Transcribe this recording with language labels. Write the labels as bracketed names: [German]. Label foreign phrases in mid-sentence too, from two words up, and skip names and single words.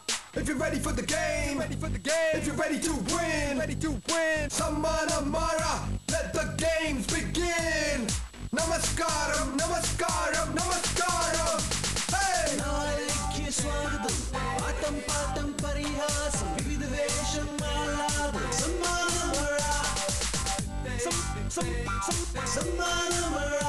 [English] If you're ready for the game, if you're ready to win, Sammana Mara, let the games begin. [Malayalam] നമസ്കാരം, നമസ്കാരം, നമസ്കാരം. Hey! നാളേക്ക് സ്വാഗതം, ആട്ടം പാട്ടം പരിഹാസം, വിവിധ വേഷം മാലാടം, Sammana Mara. Sammana Mara.